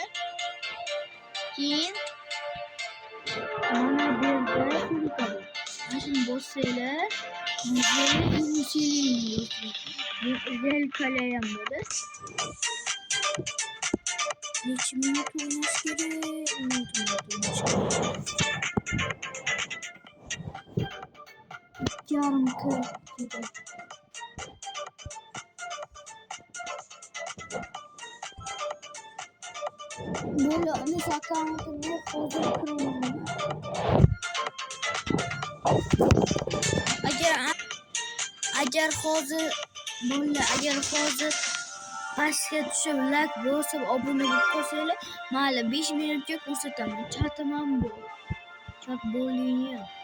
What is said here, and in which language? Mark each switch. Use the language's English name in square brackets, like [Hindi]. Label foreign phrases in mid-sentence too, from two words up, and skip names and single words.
[Uzbek] Keyin mana bu yerda turadi. Shuni bossanglar, zelkali ham bo'ladi. Necha minut o'ynash kerak? [Turkish] Yarım kır gibi. Böyle mesela akkauntumda fazla kırmızı. [Uzbek] Agar hozir böyle agar hozir pastga tushib like bosib obuna bo'lib qolsanglar, mayli 5 minutga ko'rsataman. Chatim ham bor. Chat bo'ling.